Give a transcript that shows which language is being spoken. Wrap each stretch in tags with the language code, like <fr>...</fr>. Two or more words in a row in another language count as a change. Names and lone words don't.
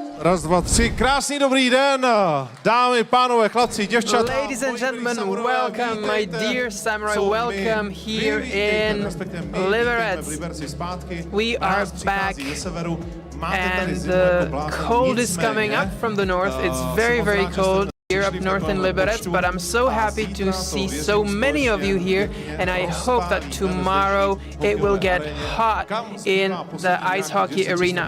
<cs>Raz, dva, tři. Krásný dobrý den, dámy, pánové, chlapci, děvčata.</cs> <en>Ladies and gentlemen, welcome, my dear samurai, welcome here in Liberec. We are back and the cold is coming up from the north. It's very, very cold here up north in Liberec, but I'm so happy to see so many of you here, and I hope that tomorrow it will get hot in the ice hockey arena.</en>